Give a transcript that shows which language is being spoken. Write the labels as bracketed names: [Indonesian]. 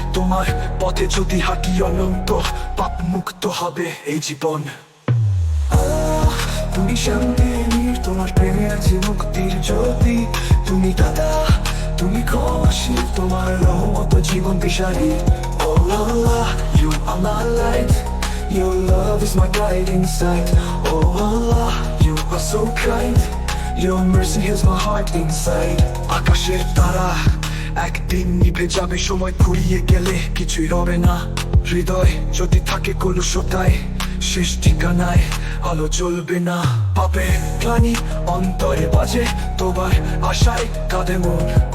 [Bangla] তোমার পথে যদি হাঁটি অনন্ত, পাপ মুক্ত হবে এই জীবন। তুমি শান্তির নীড়, তোমার প্রেমে আছে মুক্তির জ্যোতি। তুমি দাদা, তুমি ক্ষমাশীল, তোমার রহমত জীবন দিশারি। [English] Oh Allah, you are my light, your love is my guiding sight. Oh Allah, you are so kind, your mercy heals my heart inside. [Bangla] আকাশের তারা একদিন নিভে যাবে, সময় ফুরিয়ে গেলে কিছুই রবে না। হৃদয় যদি থাকে কলুষতায়, শেষ ঠিকানায় আলো জ্বলবে না। পাপের গ্লানি অন্তরে বাজে, তোমার আশায় কাঁদে মন।